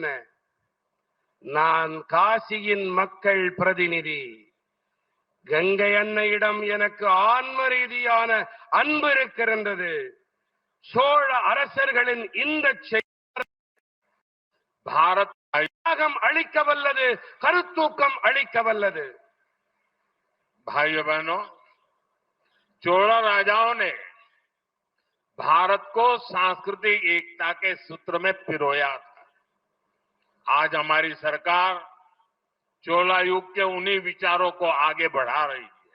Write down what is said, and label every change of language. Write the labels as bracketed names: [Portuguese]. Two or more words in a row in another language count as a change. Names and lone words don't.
[Tamil] நான் காசியின் மக்கள் பிரதிநிதி. கங்கை அன்னையிடம் எனக்கு ஆன்ம ரீதியான அன்பு இருக்கின்றது. சோழ அரசர்களின் இந்த भारत அளிக்க வல்லது, கருத்தூக்கம் அளிக்க வல்லது. [Hindi] भाइयों बहनों, चोला राजाओं ने भारत को सांस्कृतिक एकता के सूत्र में पिरोया था। आज हमारी सरकार चोला युग के उन्हीं विचारों को आगे बढ़ा रही है।